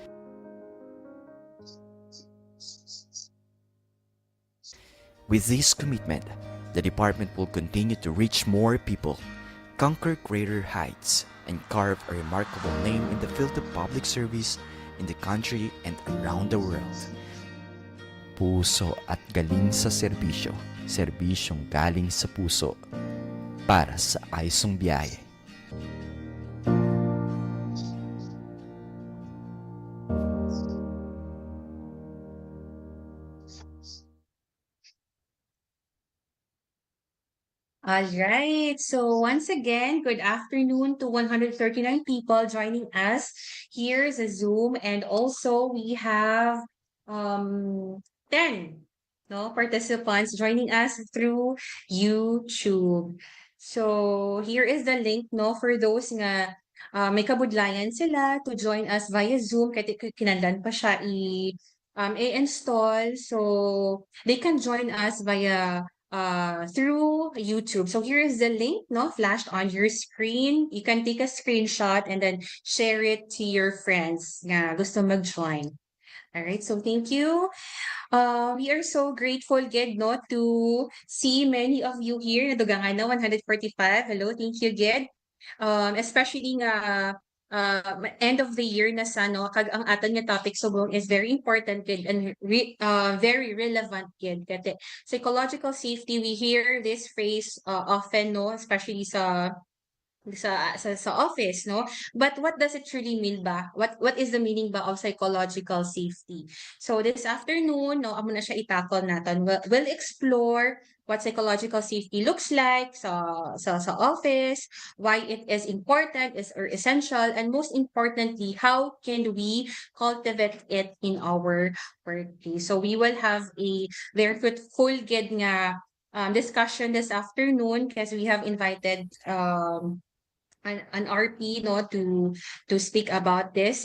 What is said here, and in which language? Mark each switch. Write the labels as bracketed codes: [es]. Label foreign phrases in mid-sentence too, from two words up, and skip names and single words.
[en] With this commitment, the department will continue to reach more people, conquer greater heights, and carve a remarkable name in the field of public service in the country and around the world. [tl] Puso at galing sa serbisyo, serbisyong galing sa puso, para sa aysong biyahe. [en] All right. So once again, good afternoon to 139 people joining us here sa Zoom. And also we have 10 participants joining us through YouTube. So here is the link for those [hil] nga may kabudlayan sila [en] to join us via Zoom [hil] kahit kinahanglan pa siya i-install. [en] So they can join us via through YouTube. So here is the link, flashed on your screen. You can take a screenshot and then share it to your friends [hil] nga gusto mag-join. [en] All right, so thank you. We are so grateful, Ged, to see many of you here. [hil] Nadugangan na 145. [en] Hello, thank you, Ged. Especially nga end of the year [hil] na sa kag ang aton nga [en] topic subong is very important kid and very relevant kid kate psychological safety. We hear this phrase often, especially sa office, but what does it truly mean ba? What is the meaning ba of psychological safety? So this afternoon, [hil] amo na siya i-tackle natin. [en] We'll explore what psychological safety looks like sa office, why it is important or essential, and most importantly, how can we cultivate it in our workplace. So we will have a very full good nga discussion this afternoon because we have invited an RP to speak about this.